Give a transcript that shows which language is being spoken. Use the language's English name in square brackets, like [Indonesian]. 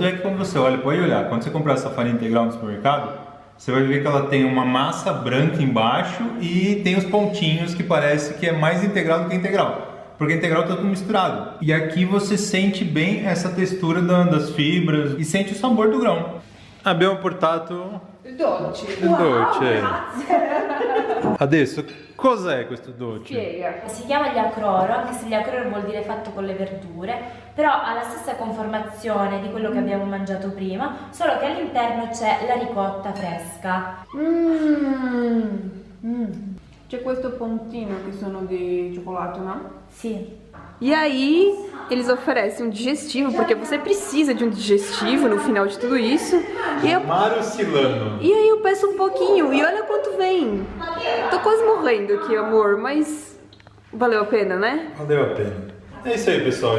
[Portuguese] Tanto é que quando você olha, pode olhar, quando você comprar essa farinha integral no supermercado, você vai ver que ela tem uma massa branca embaixo e tem os pontinhos que parece que é mais integral do que integral. Porque integral tá tudo misturado. E aqui você sente bem essa textura das fibras e sente o sabor do grão. [Italian] Abbiamo portato Dolce. il dolce. Adesso cos'è questo dolce? Spiega. Si chiama gliacroro, anche se gliacroro vuol dire fatto con le verdure, però ha la stessa conformazione di quello che abbiamo mangiato prima, solo che all'interno c'è la ricotta fresca. C'è questo pontino che sono di cioccolato, no? Sì. [Portuguese] E aí, eles oferecem um digestivo, porque você precisa de um digestivo no final de tudo isso. Mário Silano. E aí eu peço um pouquinho, e olha quanto vem. Tô quase morrendo aqui, amor, mas valeu a pena, né? Valeu a pena. É isso aí, pessoal.